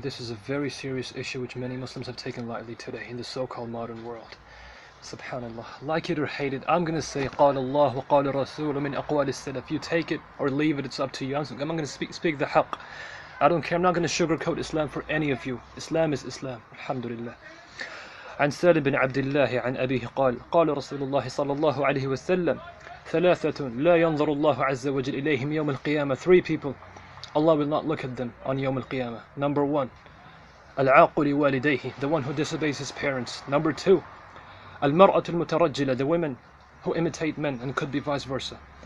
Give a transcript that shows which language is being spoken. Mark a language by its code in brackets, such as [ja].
[en] This is a very serious issue which many Muslims have taken lightly today in the so-called modern world. Subhanallah. Like it or hate it, I'm going to say [ar] قال الله وقال الرسول من أقوال السلف. [en] You take it or leave it, it's up to you. I'm going to speak the haqq. I don't care, I'm not going to sugarcoat Islam for any of you. Islam is Islam. Alhamdulillah. [ar] عن سالم بن عبد الله عن أبيه قال قال رسول الله صلى الله عليه وسلم ثلاثة لا ينظر الله عز وجل إليهم يوم القيامة. [en] Three people, Allah will not look at them on Yawm al-Qiyamah. Number one, [ar] العاق لوالديه, [en] the one who disobeys his parents. Number two, [ar] المرأة المترجلة, [en] the women who imitate men, and could be vice versa.